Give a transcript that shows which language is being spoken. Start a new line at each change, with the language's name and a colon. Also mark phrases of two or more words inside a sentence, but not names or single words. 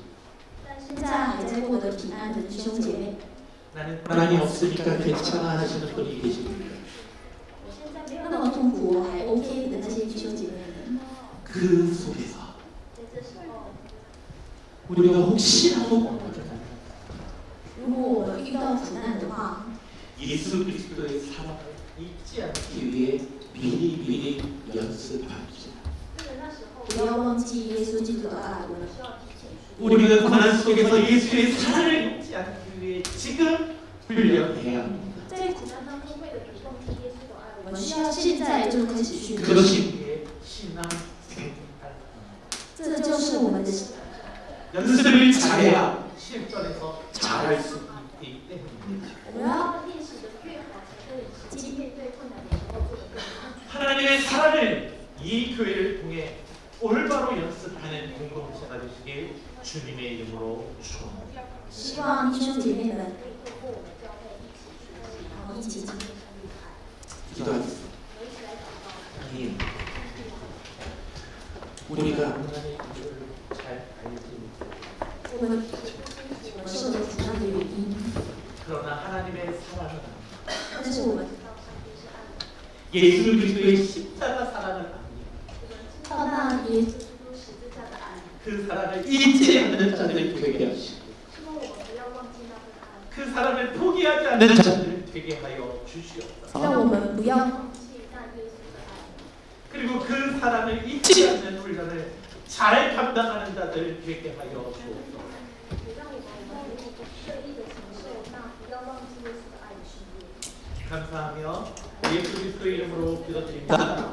Chinese: 现在还在获得平安的弟兄姐妹，
Korean: 나는 불안이 없으니까 괜찮아 하시는 분이 계십니다.
Chinese: 我现在没有那么痛苦，我还 OK 的那些弟兄姐妹们，
Korean: 그 속에서
Chinese: 在这时候，
Korean: 우리가 혹시라도
Chinese: 如果我们遇到苦难的话，
Korean: 예수 그리스도의 사랑을 잊지 않기 위해 미리 연습합시다.
Chinese: 不要忘记耶稣基督的爱。
Korean: 우리가 고난 속에서 예수의 사랑을 잊지 않기 위해 지금 훈련해야 합니다.
Chinese: 在苦难当中，为了不忘记耶稣的爱，我们需要现在就开始训练。
Korean: 그것이 우리의 신앙 생활.
Chinese: 这就是我们的
Korean: 연습을 잘해야 실전에서 잘할 수 있기 때문입니다.
Chinese: 我们要练习的越好，才可以实际面对困难的时候做得更好。
Korean: 하나님의 사랑을 이 교회를 통해 올바로 연습하는 공동체가 되시길 주님의 이름으로 축원합니다.
Chinese: 希望弟兄姐妹们可以透过我们教会一起经历上帝的爱。
Korean: 기도하겠습니다. 하나님, 우리가 하나님의 이유를 잘 알지 못해요.
Chinese: 我们受的苦难的原因，
Korean: 그러나 하나님의 사랑은 압니다.
Chinese: 但是我们
Korean: 예수 그리스도의 십자가 사랑을 압니다.
Chinese: 知道那耶稣基督十字架的爱，
Korean: 그 사랑을 잊지 않는 자들 되게 하시고
Chinese: 希望我们不要忘记那份爱，
Korean: 그 사랑을 포기하지 않는 자들 되게 하여 주시옵소서.
Chinese: 让我们不要忘记那耶稣的爱，
Korean: 그리고 그 사랑을 잊지 않는 훈련을 잘 감당하는 자들 되게 하여 주옵소서.
Chinese: 也让我们可以乐意的承受那不要忘记耶稣的爱的训练。
Korean: 감사하며 예수 그리스도의 이름으로 기도드립니다.